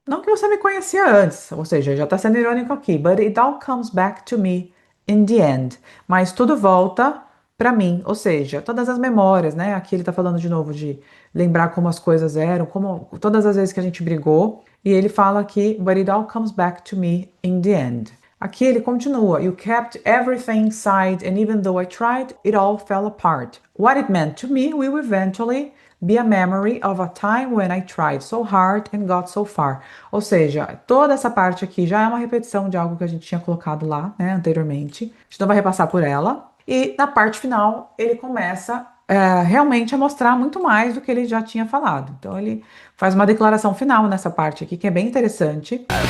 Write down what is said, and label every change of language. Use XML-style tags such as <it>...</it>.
<pt>Não que você me conhecia antes, ou seja, já está sendo irônico aqui,</pt> <en>but it all comes back to me in the end.</en> <pt>Mas tudo volta para mim, ou seja, todas as memórias, né? Aqui ele tá falando de novo de lembrar como as coisas eram, como todas as vezes que a gente brigou, e ele fala aqui,</pt> <en>but it all comes back to me in the end.</en> <pt>Aqui ele continua,</pt> <en>you kept everything inside and even though I tried, it all fell apart. What it meant to me will eventually be a memory of a time when I tried so hard and got so far.</en> <pt>Ou seja, toda essa parte aqui já é uma repetição de algo que a gente tinha colocado lá, né, anteriormente. A gente não vai repassar por ela. E na parte final, ele começa realmente a mostrar muito mais do que ele já tinha falado. Então, ele faz uma declaração final nessa parte aqui, que é bem interessante.</pt>